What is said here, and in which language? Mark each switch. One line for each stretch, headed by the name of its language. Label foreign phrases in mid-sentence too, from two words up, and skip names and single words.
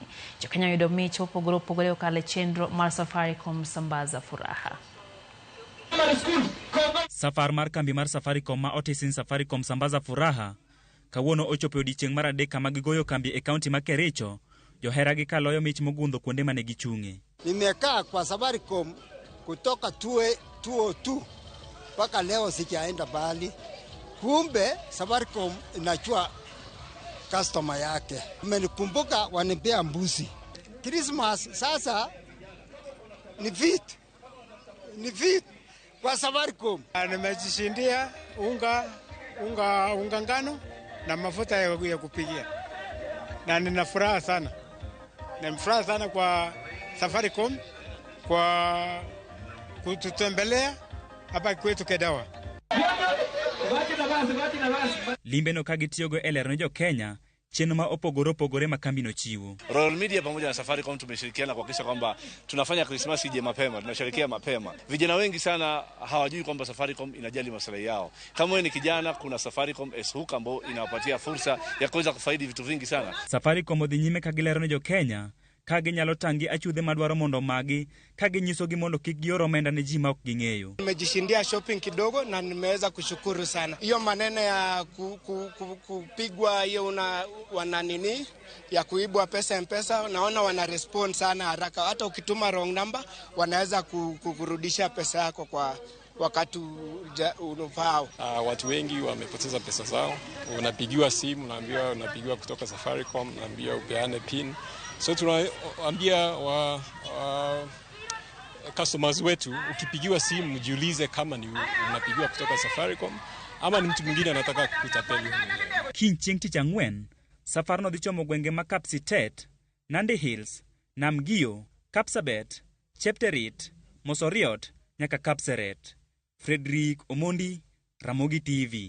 Luo (Kenya and Tanzania): Jokenya yudo mich mopogore opogore okale chenro mar Safaricom Sambaza Furaha. Safar mar kambi mar Safaricom ma otisin Safaricom Sambaza Furaha kawuono ochopo odiechieng' mar adek kama gigoyo kambi e kaunti ma Kericho. Johera gi kaloyo mich mogundho kuonde mane gichung'e.
Swahili: Nimekaa kwa Safaricom kutoka 2002 mpaka leo sijaenda bali. Kumbe Safaricom inachua customer yake. Umenikumbuka wanipea mbuzi. Christmas sasa ni fit kwa Safaricom. Nimejishindia unga ngano na mafuta ya kupikia. Na nina furaha sana. Nimefurahi sana kwa Safaricom kwa kututembelea hapa kwetu Kedoa.
Luo (Kenya and Tanzania): Limbe no kagitiyogo elero jo Kenya chenro ma opogore opogore makambino chiwo.
Swahili: Royal Media pamoja na Safaricom tumeshirikiana kuhakikisha kwamba tunafanya Christmas ije mapema, tunasherehekea mapema. Vijana wengi sana hawajui kwamba Safaricom inajali maslahi yao. Kama wewe ni kijana, kuna Safaricom S-Hook ambao inawapatia fursa ya kuweza kufaidi vitu vingi sana.
Luo (Kenya and Tanzania): Safaricom odhi nyime kagilero jo Kenya kage nyalo tangi achudhe madwaro mondo magi kage nyiso gi mondo kik gioro omenda ne ji ma ok ging'eyo.
Swahili: Nimejishindia shopping kidogo na nimeweza kushukuru sana. Hiyo maneno ya kupigwa hiyo wana nini ya kuibwa pesa M-Pesa, naona wana respond sana haraka. Hata ukituma
English: wrong number
Swahili: wanaweza kukurudisha pesa yako kwa wakati unafao. Watu wengi wamepoteza pesa zao. Unapigiwa simu, unaambiwa unapigiwa kutoka Safaricom, unaambiwa upeane pin. So tunaambia customers wetu, ukipigiwa simu mjiulize kama ni unapigiwa kutoka Safaricom ama ni mtu mwingine anataka kukutapeli.
Luo (Kenya and Tanzania): Chieng' tich ang'wen, safar no dhi chomo gwenge ma Kapsitet, Nandi Hills, Namgio, Kapsabet, Chepterit, Mosoriot nyaka Kapseret. Frederick Omondi, Ramogi TV.